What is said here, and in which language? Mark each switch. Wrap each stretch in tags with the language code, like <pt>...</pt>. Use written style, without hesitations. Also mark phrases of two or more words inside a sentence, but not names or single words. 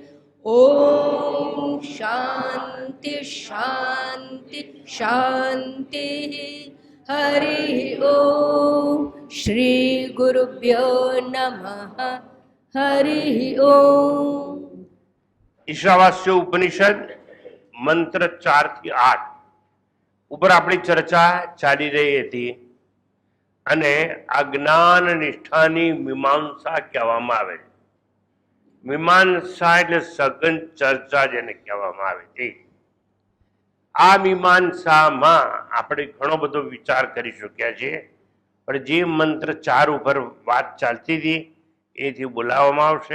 <sa>ओम शांति शांति शांति। हरि ओम। श्री गुरुभ्यो नमः। हरि ओम।</sa> <gu>ईशावास्य उपनिषद मंत्र 4 થી 8 ઉપર આપણી ચર્ચા ચાલી રહી હતી અને આ જ્ઞાન નિષ્ઠાની મીમાંસા કહેવામાં આવે છે. મીમાંસા એટલે સઘન ચર્ચા જેને કહેવામાં આવે છે. આ મીમાંસામાં આપણે ઘણો બધો વિચાર કરી શક્યા છીએ, પણ જે મંત્ર 4 ઉપર વાત ચાલતી હતી એથી બોલાવવામાં આવશે.</gu>